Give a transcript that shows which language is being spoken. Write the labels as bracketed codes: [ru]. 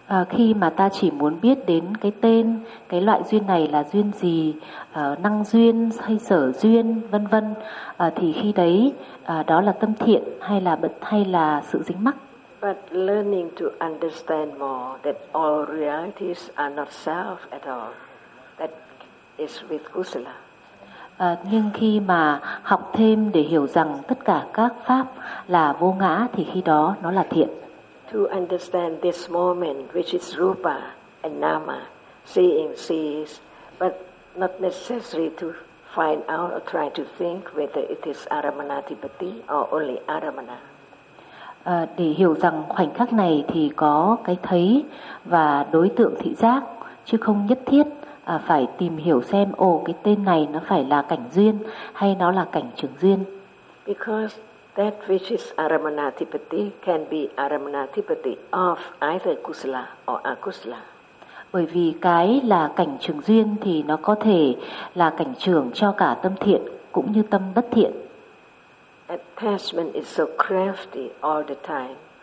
[vi] Khi mà ta chỉ muốn biết đến cái tên, cái loại duyên này là duyên gì, năng duyên hay sở duyên, vân vân, thì khi đấy đó là tâm thiện hay là sự dính mắc. [en] But learning to understand more that all realities are not self at all, that is with Kusala. [vi] Nhưng khi mà học thêm để hiểu rằng tất cả các pháp là vô ngã thì khi đó nó là thiện. [en] To understand this moment, which is rupa and nama, seeing, sees, but not necessary to find out or try to think whether it is Aramanathipati or only Aramana. [vi] Để hiểu rằng khoảnh khắc này thì có cái thấy và đối tượng thị giác, chứ không nhất thiết phải tìm hiểu xem cái tên này nó phải là cảnh duyên hay nó là cảnh trường duyên. [en] Because that which is Aramanathipati can be Aramanathipati of either Kusala or Akusala. [vi] Bởi vì cái là cảnh trường duyên thì nó có thể là cảnh trường cho cả tâm thiện cũng như tâm bất thiện. [en] Attachment is so crafty all the time.